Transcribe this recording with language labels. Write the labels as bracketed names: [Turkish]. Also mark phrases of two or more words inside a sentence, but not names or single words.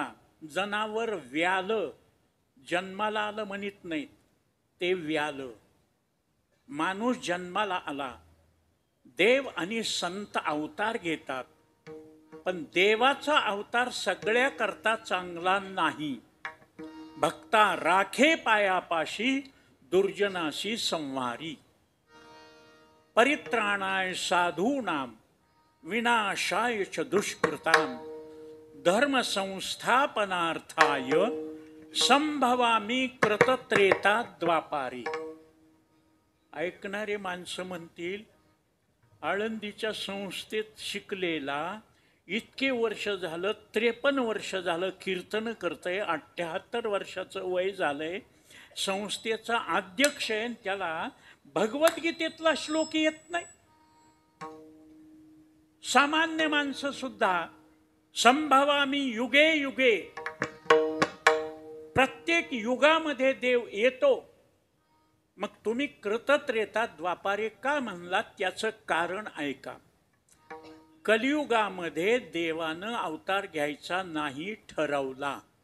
[Marathi] जनावर व्यालं, जन्माला आलं म्हणत नाहीत, ते व्यालं. माणूस जन्माला आला. देव आणि संत अवतार घेतात, पण देवाचा अवतार सगळ्या करता चांगला नाही. भक्ता राखे पायापाशी, दुर्जनाशी संवारी. [Sanskrit] परित्राणाय साधूनाम, विनाशाय च दुष्कृताम, धर्म संस्थापनार्थाय संभवामी [Marathi] कृतत्रेता द्वापारी. ऐकणारे माणसं म्हणतील आळंदीच्या संस्थेत शिकलेला, इतके वर्ष झालं, 53 वर्ष झालं कीर्तन करतंय, 78 वर्षाचं वय झालंय, संस्थेचा अध्यक्ष आहे, त्याला भगवद्गीतेतला श्लोक येत नाही. सामान्य माणसं सुद्धा [Sanskrit] संभवामी युगे युगे, [Marathi] प्रत्येक युगामध्ये देव येतो. मग तुम्ही कृतत्रेता द्वापारे का म्हणलात? त्याचं कारण ऐका. कलियुगामध्ये देवानं अवतार घ्यायचा नाही ठरवला.